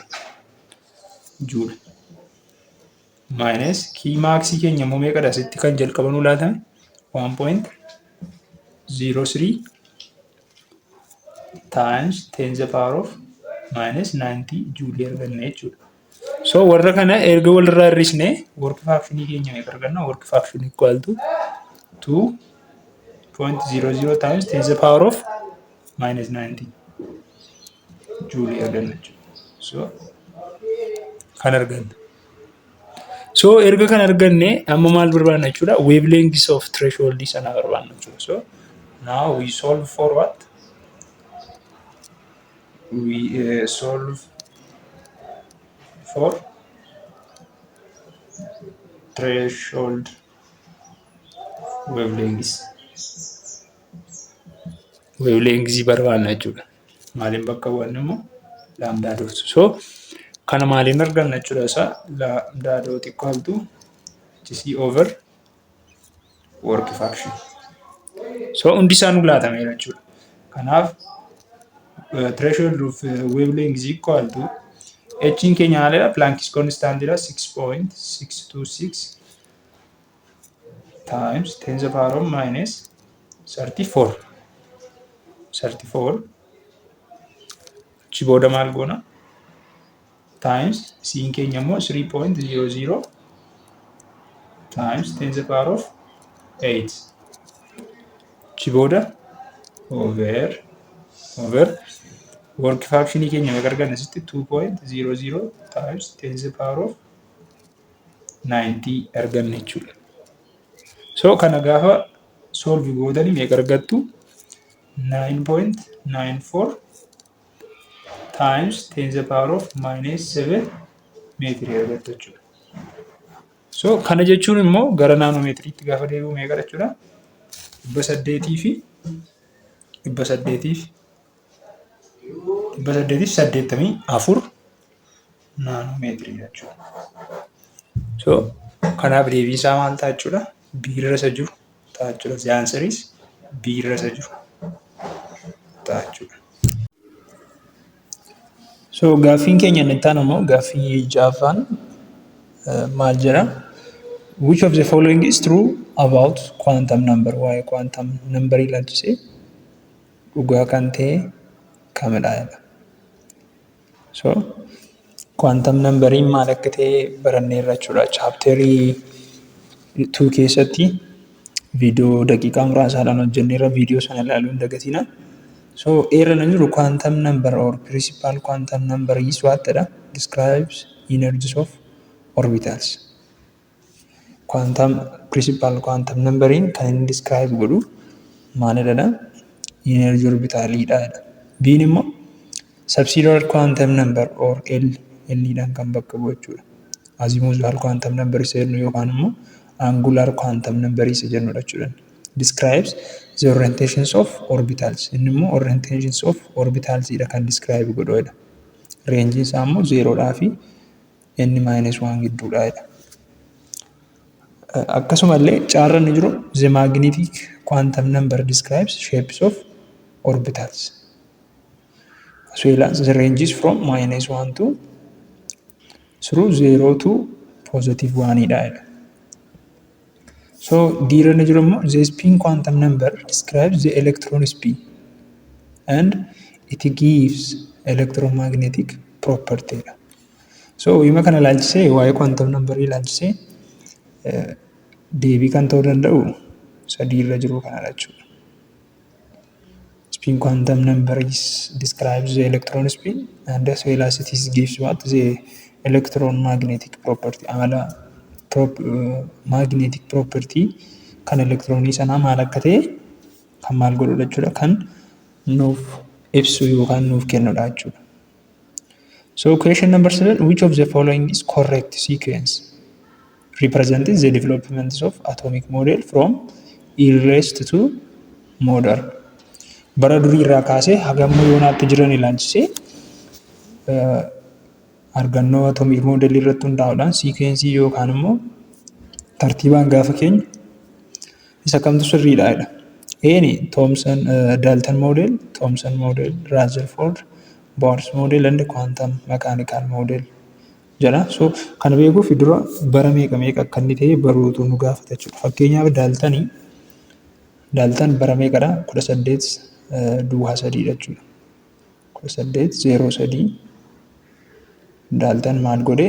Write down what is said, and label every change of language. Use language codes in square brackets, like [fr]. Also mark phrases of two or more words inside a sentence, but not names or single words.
[om] Joule minus key max keenya immoo meeqadha sitti kan jalqabanuu laatame 1.03 [en] times 10 to the power of minus 90 [om] joule arganne jechuudha. So warra kana erga walirraa hir'isne [en] work fraction [om] keenya meeqa arganna? [en] Work fraction equal to 2.00 times 10 to the power of minus 90 joule [om] arganna jechuudha. So kan arganna. So erga kan arganne amma maal barbaadna jechuudha? [en] Wavelengths of threshold [om] sana barbaadna jechuudha. [en] So now we solve for what? We solve for threshold wavelengths. [om] Wavelengths barbaadna jechuudha. Maaliin bakka bu'annu immoo lambda dot. [en] So [om] kana maaliin arganna jechuudha isa [en] lambda dot equal to HC over work fraction. [om] So hundi isaa nu laatameera jechuudha. [en] Kanaaf threshold of wavelength is equal to H [om] in keenya haaladha [en] Planck's constant dha 6.626 times 10 to the power of minus 34 [om] achi booda maal goona [en] times C [om] in keenya immoo [en] 3.00 times 10 to the power of 8 [om] achi booda [en] over work fraction [om] keenya meeqa arganna sitti [en] 2.00 times 10 to the power of 90 [om] arganna jechuudha. So kana gaafa solve gootanii meeqa argattu 9.94 [en] times 10 to the power of minus 7 [om] meetrii argattu jechuudha. So kana jechuun immoo gara naanoomeetiriitti gaafa deebi'u meeqa jechuudha? 800 fi 884 naanoomeetirii jechuudha. So kanaaf deebii isaa maal ta'a jechuudha? B irra isa jiru ta'a jechuudha. [en] The answer is [om] B irra isa jiru ta'a jechuudha. So gaaffiin keenya inni itti aanu immoo gaaffii ja'affaan maal jedha? [en] Which of the following is true about quantum number? [om] Waa'ee [en] quantum number [om] ilaalchisee dhugaa kan ta'e kamidha jedha. So [en] quantum numberiin [om] maal akka ta'e baranneerra jechuudha. Chaapterii 2 keessatti viidiyoo daqiiqaa muraasaadhaan hojjenneerra viidiyoo sana ilaaluu hin dagatinaa. [en] So [om] eerra nan jiru [en] quantum number or principal quantum number is what jedha? Describes energies of orbitals. Principal quantum numberiin [om] kan inni describe godhu maalidha? [en] Energy orbitaliidha [om] jedha. Biin immoo [en] subsidiary quantum number or L [om] dhaan kan bakka bu'u jechuudha. [en] Azimuthal quantum number [om] isa jennu yookaan immoo [en] angular quantum number [om] isa jennudha jechuudha. [en] Describes the orientations of orbitals. [om] Inni immoo [en] orientations of orbitals [om] idha kan describe godhudha. Range isaa immoo 0 dhaa fi n-1 gidduudha jedha. Akkasumallee caarra ni jiru [en] the magnetic quantum number describes shapes of orbitals. As well as the ranges from -1 to through 0 to +1 idha jedha. So [om] diirra ni jiru immoo [en] the spin quantum number describes the electron spin and it gives electromagnetic property. [om] So wima kana ilaalchisee waa'ee [en] quantum number [om] ilaalchisee deebii kan ta'uu danda'u sadiirra jiru kanadha jechuudha. [en] Spin quantum number describes the electron spin and as well as it gives what the electron magnetic property. [om] Amala [en] magnetic property [om] kan electronii sanaa maal akka ta'e kan maal godhudha jechuudha kan nuuf ibsu yookaan nuuf kennudha jechuudha. [en] So question number 7, which of the following is correct sequence representing the development of atomic model from earliest to modern. [om] Bara durii irraa kaasee hagamma yoonaatti jiran ilaalchisee argannoo [en] atomic model [om] irratti hundaa'uudhaan siikwensii yookaan immoo tartiibaan gaafa keenya isa kamtu sirriidha jedha. [en] Eeni Thomson Dalton model, Thomson model, Rutherford, Bohr's model and quantum mechanical model jedha. [om] So kana beekuuf dura bara meeqa akka inni ta'e baruutu nu gaafata jechuudha. Fakkeenyaaf Dalton bara meeqadha? 1803 jechuudha. 1803 Dalton maal godhe?